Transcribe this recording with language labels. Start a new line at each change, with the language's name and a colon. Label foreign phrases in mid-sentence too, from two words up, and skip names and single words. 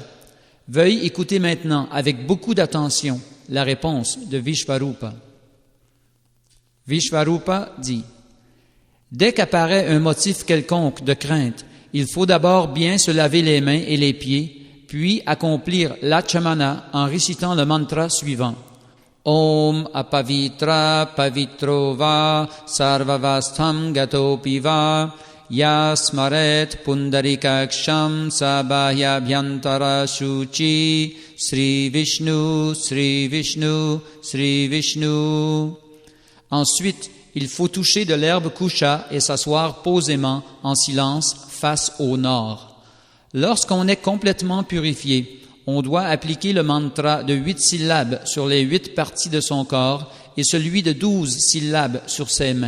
French: Veuille écouter maintenant avec beaucoup d'attention la réponse de Vishvarupa. » Vishvarupa dit: « Dès qu'apparaît un motif quelconque de crainte, il faut d'abord bien se laver les mains et les pieds, puis accomplir l'Achamana en récitant le mantra suivant.
Sanskrit: Om apavitra pavitro va sarvavastham gatopi va yasmaret pundarikaksham sabhahyabhyantara shuchi Sri Vishnu, Sri Vishnu, Sri Vishnu.
French: » Ensuite, il faut toucher de l'herbe kusha et s'asseoir posément en silence face au nord. Lorsqu'on est complètement purifié, on doit appliquer le mantra de 8 syllabes sur les 8 parties de son corps et celui de 12 syllabes sur ses mains.